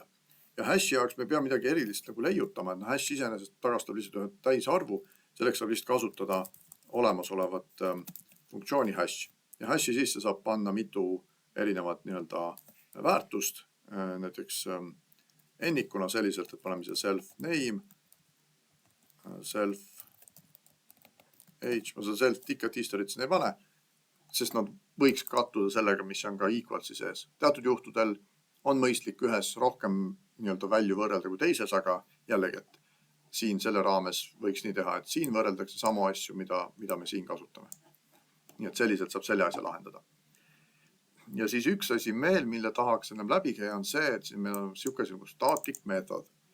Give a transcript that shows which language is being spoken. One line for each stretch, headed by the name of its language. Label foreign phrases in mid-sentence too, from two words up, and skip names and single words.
Estonian: Ja hashi jaoks me peame midagi erilist nagu leiutama, et hash iseenesest tagastab lihtsalt ühe täisarvu, selleks saab lihtsalt kasutada olemasolevat funktsiooni hash. Ja hashi sisse saab panna mitu erinevat nii-öelda väärtust, näiteks ennikuna selliselt, et paneme siia
English: self name, self age,
Estonian: ma seda
English: self ticket history't
Estonian: siin ei pane, sest nad võiks kattuda sellega, mis on ka equalsi sees. Teatud juhtudel on mõistlik ühes rohkem nii-öelda välju võrrelda kui teises, aga jällegi, et siin selle raames võiks nii teha, et siin võrreldakse samu asju, mida me siin kasutame. Nii et selliselt saab selle asja lahendada. Ja siis üks asi meil, mille tahaks ennem läbi käia, on see, et siin meil on siukene static meetod.